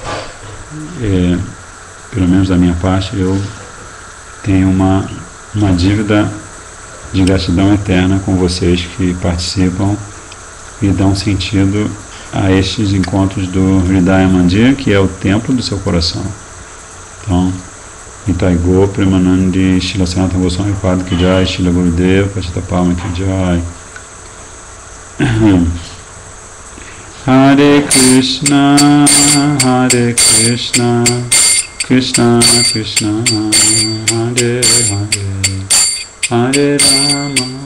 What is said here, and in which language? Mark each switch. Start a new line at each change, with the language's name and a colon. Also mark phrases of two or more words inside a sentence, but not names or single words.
Portuguese: pelo menos da minha parte, eu tenho uma dívida de gratidão eterna com vocês que participam e dão sentido a estes encontros do Hridaya Mandir, que é o templo do seu coração. Então,
Sanskrit: Nitai Go, Premanandi, Shila Sanatana Goswami Pada Ki Jai, Shila Gurudeva, Pachitapama Ki Jai. Hare Krishna, Krishna Krishna, Hare Hare, Hare Rama,